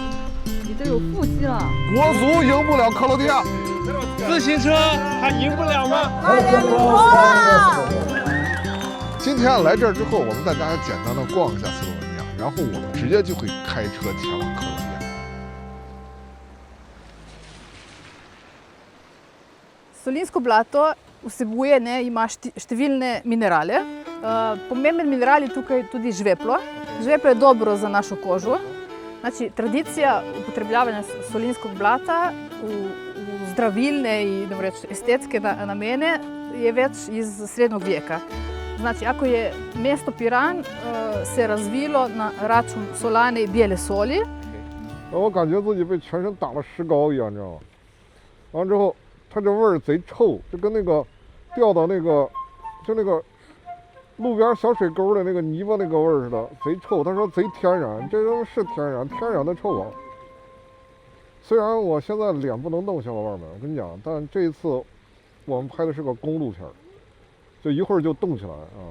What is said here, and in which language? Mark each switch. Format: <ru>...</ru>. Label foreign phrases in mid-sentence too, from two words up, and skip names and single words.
<zh>你都有腹肌了。国足赢不了克罗地亚，自行车还赢不了吗？快点脱了！今天来这儿之后，我们带大家简单的逛一下斯洛文尼亚，然后我们直接就会开车前往克罗地亚。</zh> <sl>Solinsko blato vsebuje, ima številne minerale. Pomemben mineral je tukaj tudi žveplo. Žveplo je dobro za našo kožo.</sl> <hr>Znači, tradicija upotrebljavanja solinskog blata</hr> <sl>v zdravilne in estetske namene je več</sl> <hr>iz srednjeg veka. Znači, ako je mesto Piran se razvilo na račun solane in bijele soli.</hr> <zh>我感觉自己被全身打了石膏一样，你知道吗？完了之后。它这味儿贼臭，就跟那个掉到那个就那个路边小水沟的那个泥巴那个味儿似的，贼臭。他说贼天然，这东西是天然的臭啊。虽然我现在脸不能动，小伙伴们，我跟你讲，但这一次我们拍的是个公路片，就一会儿就动起来啊。</zh>